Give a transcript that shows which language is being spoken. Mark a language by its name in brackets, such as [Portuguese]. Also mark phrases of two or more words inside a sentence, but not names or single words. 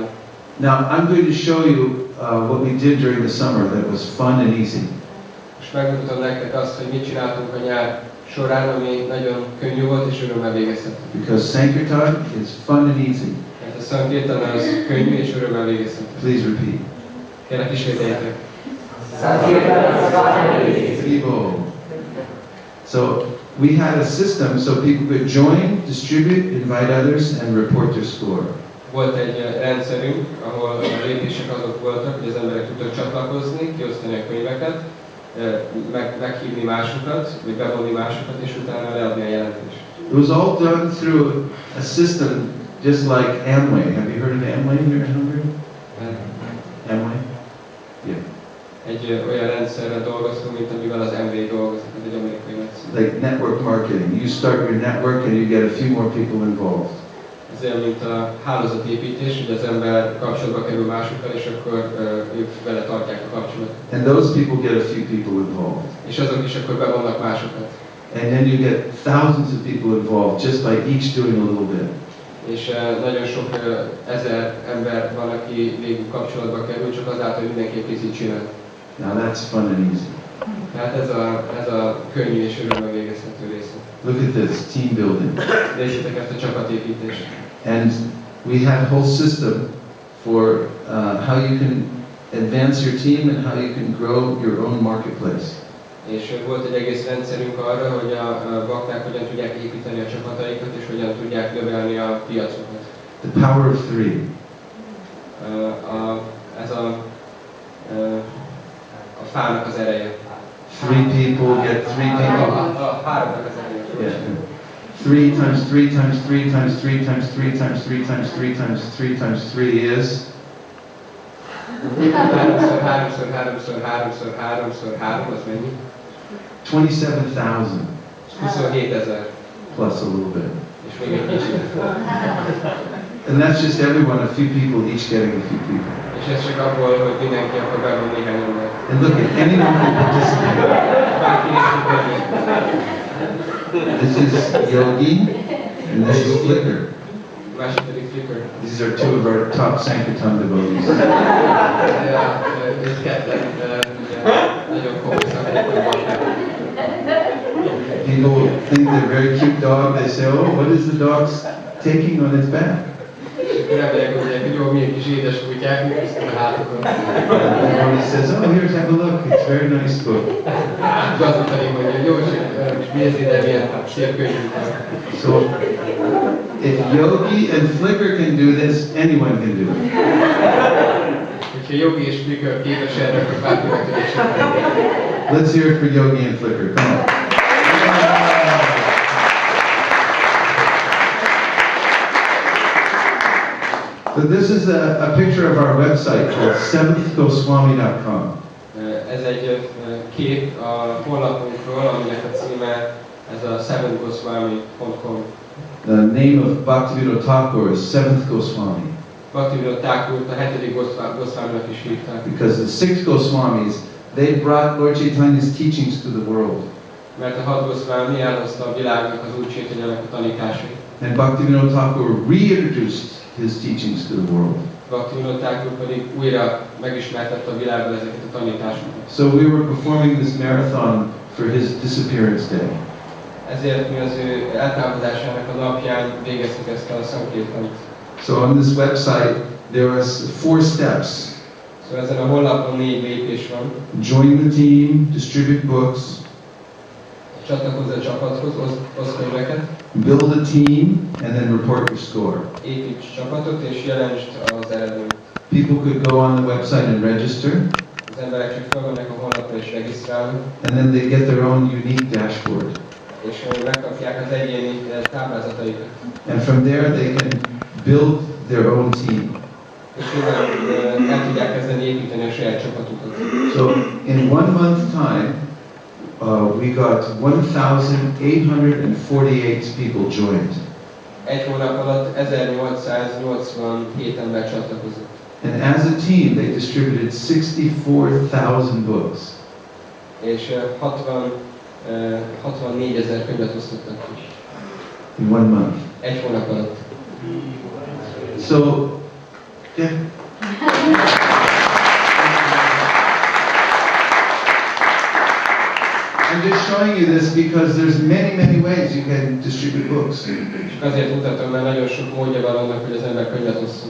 [English] Now, I'm going to show you what we did during the summer that was fun and easy. [Hungarian] És megmutatom nektek azt, hogy mit csináltunk a nyár során, ami nagyon könnyű volt és örömmel végezhető. [English] Because Sankirtan is fun and easy. [Hungarian] Mert a Sankirtan az könnyű és örömmel végezhető. [English] Please repeat. [Hungarian] Kérlek ismételjétek. Vivo. [English] So we had a system so people could join, distribute, invite others, and report their score. [Hungarian] Volt egy rendszerünk, ahol a lépések azok voltak, hogy az emberek tudtak csatlakozni, kiosztani a könyveket, meghívni másokat, vagy bevonni másokat, és utána leadni a jelentést. [English] It was all done through a system just like Amway. Have you heard of Amway here in Hungary? Amway? Yeah. [Hungarian] Egy olyan rendszerrel dolgoztunk, mint amivel az MV dolgozik, ez egy amerikai rendszer. [English] Like network marketing. You start your network and you get a few more people involved. [Hungarian] Ez olyan, mint a hálózatépítés, hogy az ember kapcsolatba kerül másokkal, és akkor ők vele tartják a kapcsolatot. [English] And those people get a few people involved. [Hungarian] És azok is akkor bevonnak másokat. [English] And then you get thousands of people involved just by each doing a little bit. [Hungarian] És nagyon sok ezer ember van, aki végül kapcsolatba kerül, csak azáltal, hogy mindenki egy picit csinál. [English] Now that's fun and easy. [Hungarian] Tehát ez a könnyű és örömmel végezhető része. [English] Look at this, team building. [Hungarian] Nézzétek ezt a csapatépítést. [English] And we had a whole system for how you can advance your team and how you can grow your own marketplace. [Hungarian] És volt egy egész rendszerünk arra, hogy a bakták hogyan tudják építeni a csapataikat, és hogyan tudják növelni a piacokat. [English] The power of three. [Hungarian] Ez a fának az ereje. [English] Three people get three people. [Hungarian] A háromnak az ereje. [English] Yeah. 3 times 3 times 3 times 3 times 3 times 3 times 3 times 3 times 3 is? [Hungarian] 3 az mennyi? [English] 27,000. [Hungarian] 27,000. [English] Plus a little bit. [Hungarian] És még egy kicsit. [English] And that's just everyone, a few people, each getting a few people. [Hungarian] És ez csak abból, hogy mindenki akkor bevon néhány embert. [English] And look at anyone who participated. [Hungarian] Bárki is tud venni. [English] This is Yogi and this is Flicker. [Hungarian] Másik pedig Flicker. [English] These are two of our top Sankirtan devotees. [Hungarian] Ők ketten nagyon komoly szakértők. [English] People think they're very cute dog. They say, oh, what is the dog taking on its back? [Hungarian] Remélek, hogy egy jó, milyen kis édes kutyák, mit visznek a hátukon. [English] And he says, oh, here, have a look. It's a very nice book. [Hungarian] Gazdag pedig mondja, jó, és nézzél, de milyen szép könyvünk van. [English] So, if Yogi and Flicker can do this, anyone can do it. [Hungarian] Hogyha Yogi és Flicker képes erre, akkor bárki meg tudja csinálni. [English] Let's hear it for Yogi and Flicker. Come on. So this is a picture of our website called seventhgoswami.com. [Hungarian] Ez egy kép a honlapunkról, aminek a címe ez a seventhgoswami.com. [English] The name of Bhaktivinoda Thakur is Seventh Goswami. [Hungarian] Bhaktivinoda Thakurt a hetedik Goswaminak is hívták. [English] Because the six Goswamis, they brought Lord Chaitanya's teachings to the world. [Hungarian] Mert a 6 Goswami elhozta a világnak az Úr Chaitanyának a tanításait. [English] And Bhaktivinoda Thakur reintroduced his teachings to the world. [Hungarian] Bhaktivinoda Thakur pedig újra megismertette a világban ezeket a tanításokat. [English] So we were performing this marathon for his disappearance day. [Hungarian] Ezért mi az ő eltávozásának a napján végeztük ezt a Sankirtant. [English] So on this website there are 4 steps. [Hungarian] Szóval ezen a honlapon 4 lépés van. [English] Join the team, distribute books, [Hungarian] Csatlakozz a csapathoz, oszd könyveket, [English] build a team, and then report your score. [Hungarian] építs csapatot és jelentsd az eredményt. [English] People could go on the website and register, [Hungarian] Az emberek csak felmennek a honlapra és regisztrálnak, [English] and then they get their own unique dashboard. [Hungarian] és megkapják az egyéni táblázataikat. [English] And from there they can build their own team. [Hungarian] És innen el tudják kezdeni építeni a saját csapatukat. [English] So in 1 month's time, we got 1,848 people joined. [Hungarian] Egy hónap alatt 1887 ember csatlakozott. [English] And as a team, they distributed 64,000 books. [Hungarian] És 64,000 könyvet osztottak ki. [English] In 1 month. [Hungarian] Egy hónap alatt. [English] So, yeah. And I'm just showing you this because there's many ways you can distribute books. [Hungarian] Csak azért mutatom, mert nagyon sok módja van annak, hogy az ember könyvet osszon.